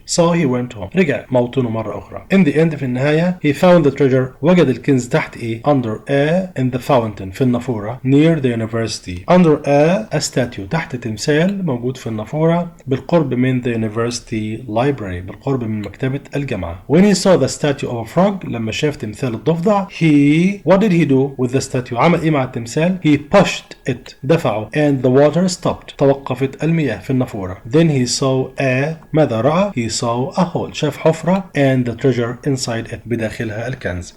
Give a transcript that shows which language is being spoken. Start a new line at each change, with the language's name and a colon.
English: So he went home
Arabic: رجع موطنه مرة أخرى.
English: In the end
Arabic: في النهاية
English: he found the treasure
Arabic: وجد الكنز تحت إيه
English: under a in the fountain
Arabic: في النافورة
English: near the university. Under a statue
Arabic: تحت تمثال موجود في النافورة بالقرب من
English: the university library
Arabic: بالقرب من مكتبة الجامعة.
English: When he saw the statue of a frog
Arabic: لما شاف تمثال الضفدع
English: what did he do with the statue
Arabic: عمل إيه مع التمثال
English: he pushed it
Arabic: دفعه
English: and the water stopped
Arabic: توقفت المياه في النافورة.
English: Then he saw a
Arabic: ماذا رأى
English: he saw a hole
Arabic: شاف حفرة
English: and the treasure inside it
Arabic: بداخلها الكنز.